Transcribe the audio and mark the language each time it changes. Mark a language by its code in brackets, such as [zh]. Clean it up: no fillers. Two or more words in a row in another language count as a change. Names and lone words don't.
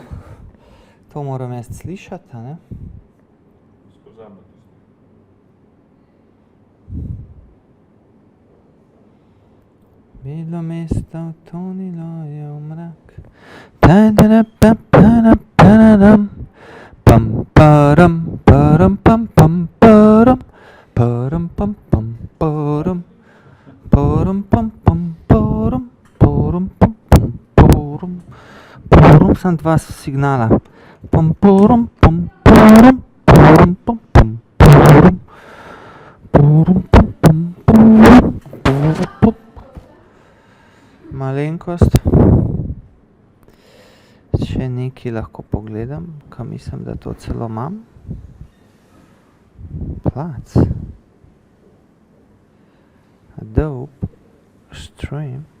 [sl] To moram jaz slišati, a ne? Bilo mesto utonilo je v mrak. Ta-da-da-pa-pa-da-pa-da-dam. Pam-param, param, pam, pam, param. Param, pam, pam, param. Param, pam, pam, param. Param, pam, pam, param. Param, sem dva signala. Pam, param, pam, param. Param, pam, pam, param. Param, pam, pam, param. Param, pam. Malenkost. Še nekaj lahko pogledam, ka mislim, da to celo imam. Plac. Adobe Stream.